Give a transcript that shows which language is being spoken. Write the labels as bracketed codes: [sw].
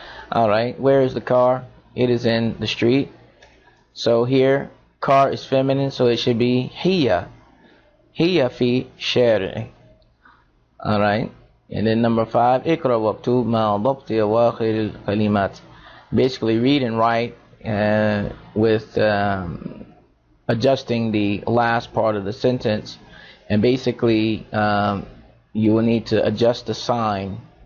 [en] Alright, where is the car? It is in the street. So here, car is feminine, so it should be [ar] هي في الشارع. [en] Alright, and then number 5, [ar] اقرأ واكتب مع ضبط أواخر الكلمات. [en] Basically read and write with adjusting the last part of the sentence, and basically you will need to adjust the sign.